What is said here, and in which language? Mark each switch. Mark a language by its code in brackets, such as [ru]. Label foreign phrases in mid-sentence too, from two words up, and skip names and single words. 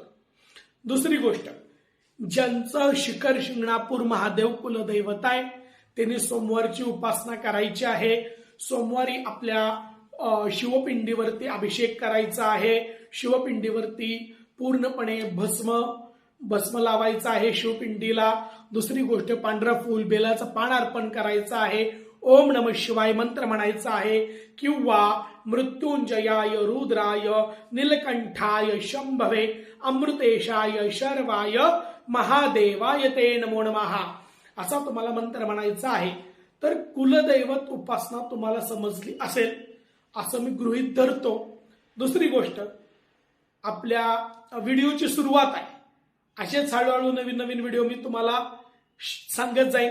[mr] दुसरी गोष्ट, ज्यांचं शिखर शिंगणापूर महादेव कुलदैवत आहे त्यांनी सोमवारची उपासना करायची आहे. सोमवारी आपल्या शिवपिंडीवरती अभिषेक करायचा आहे. शिवपिंडीवरती पूर्णपणे भस्म लावायचा आहे शिवपिंडीला. दुसरी गोष्ट, पांढरं फूल, बेलाचं पान अर्पण करायचं आहे. [sa] ओम नमः शिवाय [mr] मंत्र म्हणायचा आहे किंवा [sa] मृत्युंजयाय रुद्राय नीलकंठाय शंभवे अमृतेशाय शर्वाय महादेवाय ते नमो नमः [mr] असा तुम्हाला मंत्र म्हणायचा आहे. तर कुलदैवत उपासना तुम्हाला समजली असेल असं मी गृहीत धरतो. दुसरी गोष्ट, आपल्या व्हिडिओची सुरुवात आहे, असेच हळूहळू नवीन नवीन व्हिडिओ मी तुम्हाला सांगत जाईन.